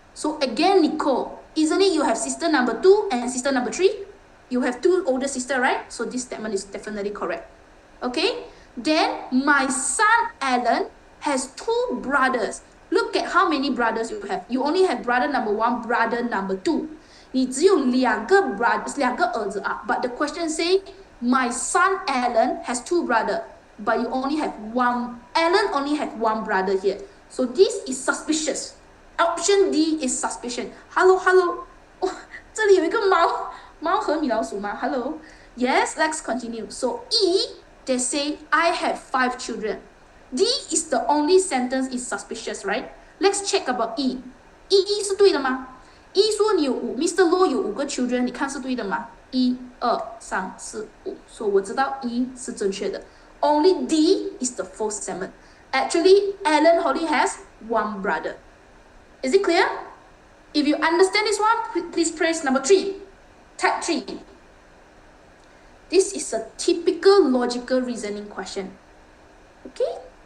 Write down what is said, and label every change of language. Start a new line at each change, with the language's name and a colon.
English: So again, Nicole, isn't it you have sister number 2 and sister number 3? You have 2 older sisters, right? So this statement is definitely correct. Okay, Then my son Alan has 2 brothers. Look at how many brothers you have. You only have brother number 1, brother number 2.
Chinese: 你只有2个 brothers, 2个儿子啊。
English: But the question say, my son Alan has 2 brothers, but you only have one. Alan only have 1 brother here. So this is suspicious. Option D is suspicion. Hello, hello.
Chinese: 哦，这里有一个猫和米老鼠吗 ？Hello.
English: Yes, let's continue. So E, they say I have 5 children. D is the only sentence is suspicious, right? Let's check about E. E
Chinese: 是对的吗？E 说你有
English: Mr.
Chinese: Law 有5个 children， 你看是对的吗？1、2、3、4、5，所以我知道 E 是正确的。
English: Only D is the false statement. Actually, Alan only has 1 brother. Is it clear? If you understand this one, please press number 3. Type 3. This is a typical logical reasoning question. Okay?